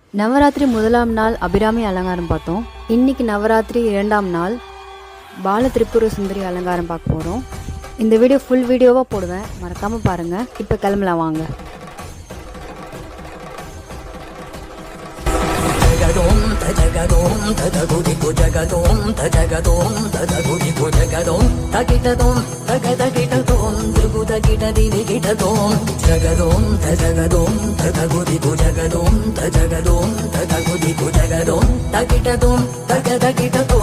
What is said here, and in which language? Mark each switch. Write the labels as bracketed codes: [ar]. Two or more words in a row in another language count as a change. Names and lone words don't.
[ta] நவராத்திரி முதலாம் நாள் அபிராமி அலங்காரம் பார்த்தோம். இன்னைக்கு நவராத்திரி 2ஆம் நாள் பால திரிபுர சுந்தரி அலங்காரம் பார்க்க போகிறோம். இந்த வீடியோ ஃபுல் வீடியோவாக போடுவேன், மறக்காமல் பாருங்கள். இப்போ கிளம்பலாம் வாங்க. जगदों तजगदों तदगुदिगु जगदों तजगदों तदगुदिगु जगदों तकिटदों तगदकिटदों त्रिगुदकिटदिदिगिटदों जगदों तजगदों तदगुदिगु जगदों तजगदों तदगुदिगु जगदों तकिटदों तगदकिट